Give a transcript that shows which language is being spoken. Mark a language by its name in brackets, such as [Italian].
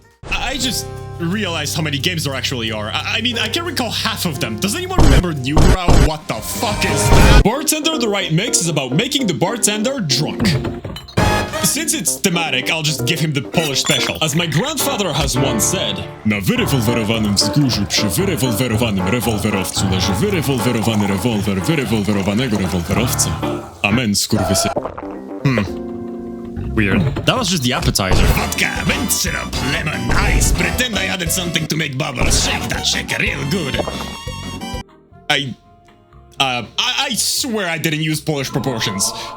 [English] I just realized how many games there actually are. I mean, I can't recall half of them. Does anyone remember New Brow? What the fuck is that? Bartender the Right Mix is about making the bartender drunk. Since it's thematic, I'll just give him the Polish special. As my grandfather has once said, [Polish] na wyrewolwerowanym wzgórzu przy wyrewolwerowanym rewolwerowcu leży wyrewolwerowany rewolwer wyrewolwerowanego rewolwerowca. Amen, skurwysy. [English] Weird. That was just the appetizer. Vodka, mint syrup, lemon, ice. Pretend I added something to make bubbles. Shake that shaker real good. I swear I didn't use Polish proportions.